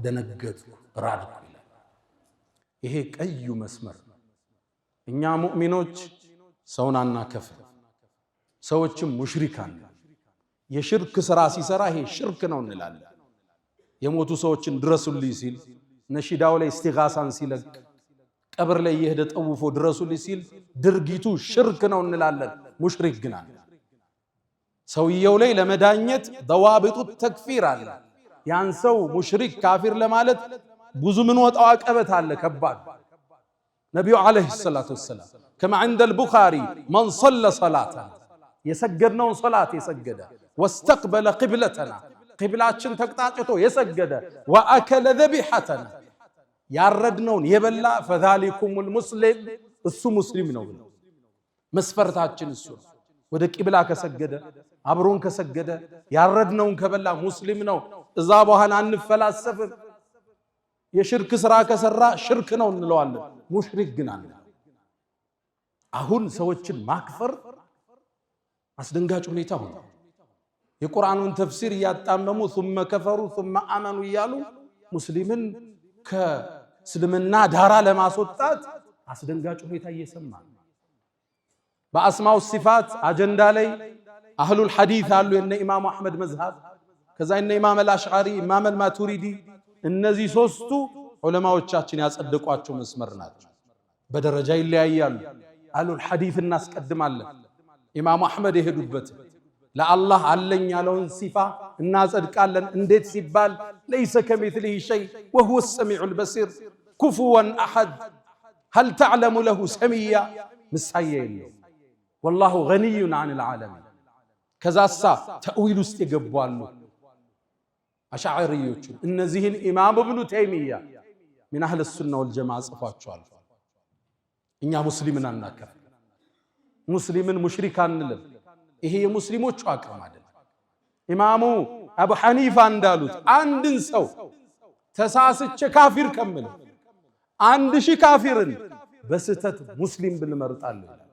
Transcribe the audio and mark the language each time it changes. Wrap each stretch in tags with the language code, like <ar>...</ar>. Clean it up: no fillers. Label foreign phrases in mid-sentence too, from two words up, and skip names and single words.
<am>ደነገጥኩ ራድኩ ይላል። ይሄ ቀዩ መስመር እኛ ሙእሚኖች ሰውን አናከፍር፣ ሰዎችም ሙሽሪካን የሽርክ ስራ ሲሰራ ይሄ ሽርክ ነው እንላለን። የሞቱ ሰዎችን ድረሱልኝ ሲል ነሺዳው ላይ እስቲጋሳን ሲለቅ ቀብር ላይ የሄደ ጠውፎ ድረሱልኝ ሲል ድርጊቱ ሽርክ ነው እንላለን። ሙሽሪክ ግን አለ። ሰውየው ላይ ለመዳኘት</am> <ar>ضوابط التكفير</ar> <am>አለ። ያን ሰው ሙሽሪክ ካፊር ለማለት ብዙ ምን ወጣው አቀበት አለ ከባድ። ነብዩ</am> <ar>عليه الصلاة والسلام</ar> <am>ከማ</am> <ar>عند البخاري من صلى صلاتنا</ar> <am>የሰገድነውን ሶላት የሰገደ</am> <ar>واستقبل قبلتنا</ar> <am>ቂብላችን ተቅጣጭቶ የሰገደ</am> <ar>واكل ذبيحتنا</ar> <am>ያረድነውን የበላ</am> <ar>فذلكم المسلم</ar> <am>እሱ ሙስሊም ነው ብለው መስፈርታችን እሱ ወደ ቂብላ ከሰገደ አብሮን ከሰገደ ያረድነውን ከበላ ሙስሊም ነው። እዛ በኋላ አንፈላሰፍም። የሽርክ ስራ ከሰራ ሽርክ ነው እንለዋለን። ሙሽሪክ ግን አለ። አሁን ሰዎችን ማክፈር አስደንጋጭ ሁኔታ ሆነ። የቁርአኑን ተፍሲር እያጣመሙ</am> <ar>ثم كفروا ثم آمنوا</ar> <am>እያሉ ሙስሊምን ከእስልምና ዳራ ለማስወጣት አስደንጋጭ ሁኔታ እየሰማ በአስማው ሲፋት አጀንዳ ላይ</am> <ar>أهل الحديث</ar> <am>አሉ። የነ ኢማሙ አህመድ መዝሃብ ከዛ የነ ኢማም አልአሽዓሪ ኢማም አልማቱሪዲ እነዚህ ሶስቱ ዑለማዎቻችን ያጸደቋቸው መስመር ናቸው። በደረጃ ይለያያሉ።</am> <ar>أهل الحديث</ar> <am>እናስቀድማለን። ኢማሙ አህመድ የሄዱበት ለአላህ አለኝ ያለውን ሲፋ እናጸድቃለን። እንዴት ሲባል</am> <ar>ليس كمثله شيء وهو السميع البصير كفوا أحد هل تعلم له سميا مسايا</ar> <am>የለው</am> <ar>والله غني عن العالمين።</ar> <am>ከዛሳ ተእዊል ውስጥ ይገባሉ አሻዕሪዮቹ። እነዚህን ኢማም ኢብኑ ተይሚያ</am> <ar>من اهل السنه والجماعه</ar> <am>ጽፏቸዋል። እኛ ሙስሊምን አናከፍ፣ ሙስሊምን ሙሽሪክ አንልም። ይሄ የሙስሊሞቹ አቋም አይደለም። ኢማሙ አቡ ሐኒፋ እንዳሉት አንድን ሰው ተሳስቼ ካፊር ከምል 1000 ካፊርን በስተት ሙስሊም ብንመርጣለን።</am>